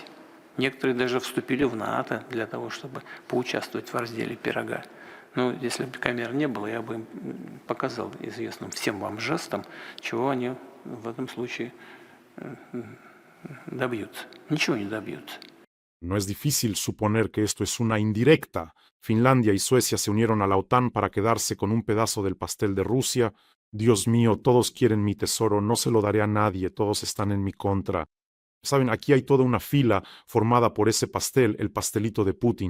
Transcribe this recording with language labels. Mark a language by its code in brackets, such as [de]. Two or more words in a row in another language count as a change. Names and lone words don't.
[ru] Некоторые даже вступили в НАТО для того, чтобы поучаствовать в разделе пирога. Но если бы камер не было, я бы им показал известным всем вам жестом, чего они в этом случае добьются. Ничего не добьются. [es] No es difícil suponer que esto es una indirecta. Finlandia y Suecia se unieron a la OTAN para quedarse con un pedazo del pastel de Rusia. Dios mío, todos quieren mi tesoro, no se lo daré a nadie, todos están en mi contra. Saben, aquí hay toda una fila formada por ese pastel, el pastelito de Putin.